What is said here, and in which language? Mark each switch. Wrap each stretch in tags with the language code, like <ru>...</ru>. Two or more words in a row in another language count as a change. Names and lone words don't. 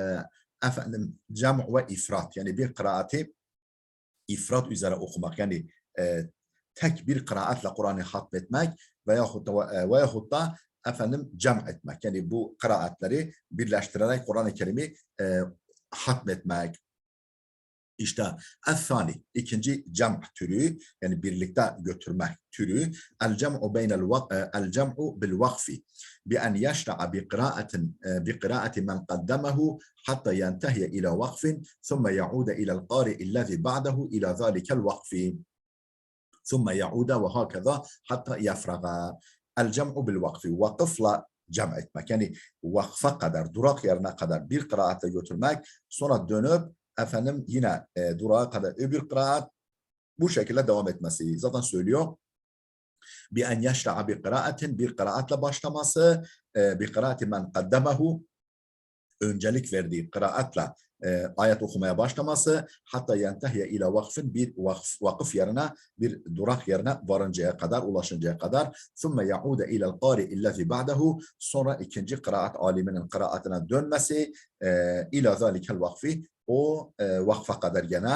<tr>Cem ve ifrat, yani bir kıraati ifrat üzere okumak, yani tek bir kıraatle Kur'an'ı hatmetmek veyahut da cem etmek, yani bu kıraatleri birleştirerek Kur'an-ı Kerim'i hatmetmek. İşte el-thani, ikinci cem türü, yani birlikte götürmek türü.</tr> <ar>الجمع بالوقف بأن يشرع بقراءة من قدمه حتى ينتهي إلى وقف ثم يعود إلى القارئ الذي بعده إلى ذلك الوقف ثم يعود وهكذا حتى يفرغ. الجمع بالوقف,</ar> <tr>vakıfla cem etmek, yani vakfa kadar, durak yerine kadar bir kıraatle götürmek, sonra dönüp yine durağa kadar öbür kıraat, bu şekilde devam etmesi. Zaten söylüyor.</tr> <ar>بأن يشرع بقراءة,</ar> <tr>bir kıraatle başlaması,</tr> <ar>بقراءة من قدمه,</ar> <tr>öncelik verdiği kıraatle ayet okumaya başlaması,</tr> <ar>حتى ينتهي إلى وقف,</ar> <tr>bir vakıf yerine, bir durak yerine varıncaya kadar, ulaşıncaya kadar.</tr> <ar>ثم يعود إلى القارئ الذي بعده,</ar> <tr>sonra ikinci kıraat aliminin kıraatine dönmesi,</tr> <ar>إلى ذلك الوقف,</ar> <tr>o vakfa kadar gene.</tr>